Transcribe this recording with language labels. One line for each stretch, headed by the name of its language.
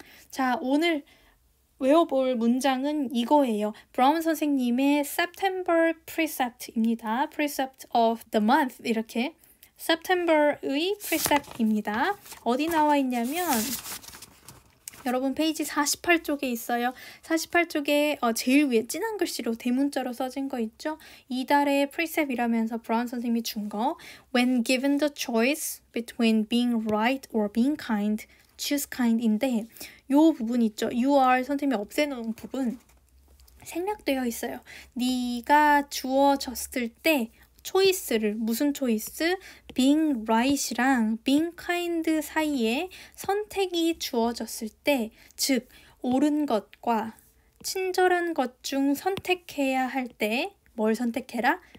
Korean: 자, 오늘 외워볼 문장은 이거예요. 브라운 선생님의 September precept입니다. precept of the month 이렇게 September의 precept입니다. 어디 나와 있냐면 여러분 페이지 48쪽에 있어요. 48쪽에 제일 위에 진한 글씨로 대문자로 써진 거 있죠? 이달의 precept이라면서 브라운 선생님이 준 거
English: When given the choice between being right or being kind, choose kind인데
Korean: 요 부분 있죠?
English: You are
Korean: 선생님이 없애놓은 부분 생략되어 있어요. 네가 주어졌을 때 초이스를 무슨 초이스? being right이랑 being kind 사이에 선택이 주어졌을 때 즉 옳은 것과 친절한 것 중 선택해야 할 때 뭘 선택해라?